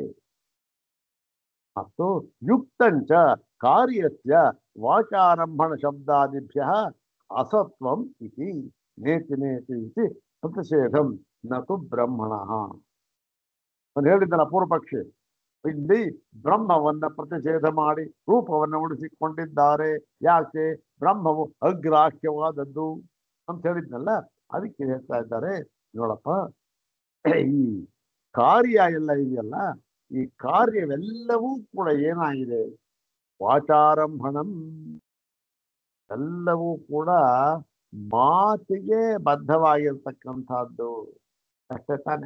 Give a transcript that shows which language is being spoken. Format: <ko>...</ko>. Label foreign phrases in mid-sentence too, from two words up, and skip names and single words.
<sa>ಮತ್ತು ಯುಕ್ತಂಚ ಕಾರ್ಯಸ್ಯ ವಾಚಾರಂಭಣ ಶಬ್ದಾದಿಭ್ಯ ಅಸತ್ವಂ ಇತಿ ನೇತಿ ನೇತಿ ಇತಿ ಪ್ರತಿಷೇಧಂ ನತು ಬ್ರಹ್ಮಣ.</sa> <kn>ನಾನು ಹೇಳಿದ್ದಲ್ಲ ಪೂರ್ವಪಕ್ಷಿ, ಇಲ್ಲಿ ಬ್ರಹ್ಮವನ್ನ ಪ್ರತಿಷೇಧ ಮಾಡಿ ರೂಪವನ್ನು ಉಳಿಸಿಕೊಂಡಿದ್ದಾರೆ. ಯಾಕೆ? ಬ್ರಹ್ಮವು ಅಗ್ರಾಹ್ಯವಾದದ್ದು ಅಂತ ಹೇಳಿದ್ನಲ್ಲ, ಅದಕ್ಕೆ ಹೇಳ್ತಾ ಇದ್ದಾರೆ ನೋಡಪ್ಪ, ಈ ಕಾರ್ಯ ಎಲ್ಲ ಇದೆಯಲ್ಲ, ಈ ಕಾರ್ಯವೆಲ್ಲವೂ ಕೂಡ ಏನಾಗಿದೆ, ವಾಚಾರಂಭಣಂ, ಎಲ್ಲವೂ ಕೂಡ ಮಾತಿಗೆ ಬದ್ಧವಾಗಿರ್ತಕ್ಕಂಥದ್ದು ಅಷ್ಟೇ ತಾನೆ.</kn>